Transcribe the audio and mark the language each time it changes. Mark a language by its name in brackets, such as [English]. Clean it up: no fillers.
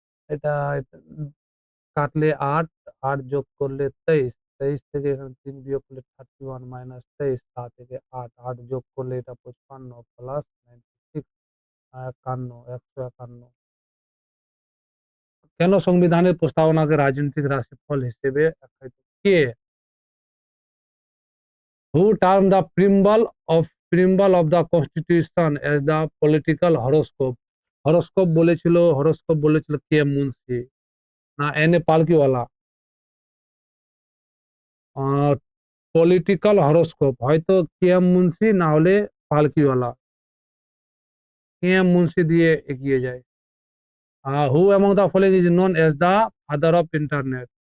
[Bangla] এটা কাটলে 8, 8 যোগ করলে 23, 23 থেকে এখানে 3 বিয়োগ করলে 31 মাইনাস 23, তা থেকে 8, 8 যোগ করলে এটা 55 প্লাস 96, 51, 151। কেন সংবিধানের প্রস্তাবনাকে রাজনৈতিক রাশিফল হিসেবে আখ্যায়িত? কে? [English] Who termed the preamble of the Constitution as the political horoscope? [Bangla] Horoscope বলেছিল কে মুন্সি, না N A Palkhivala? Political horoscope হয়তো কে এম মুন্সি, না হলে পালকিওয়ালা। কে এম মুন্সি দিয়ে এগিয়ে যায়। [English] Who among the following is known as the father of internet?